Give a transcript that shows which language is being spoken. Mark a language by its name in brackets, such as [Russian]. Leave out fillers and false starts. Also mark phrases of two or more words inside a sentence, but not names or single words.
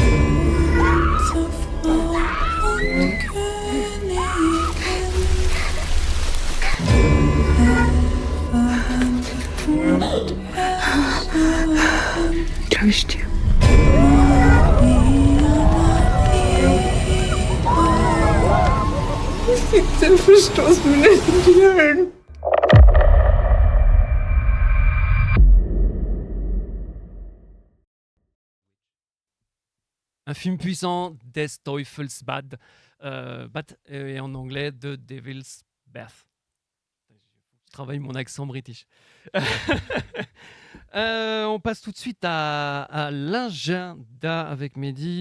[German] Glaub ich dir. Bitte verstoß mich nicht in die Höhlen. [French] Un film puissant, Des Teufels Bad, et en anglais The Devil's Bath. Je travaille mon accent british. On passe tout de suite à l'agenda avec Mehdi.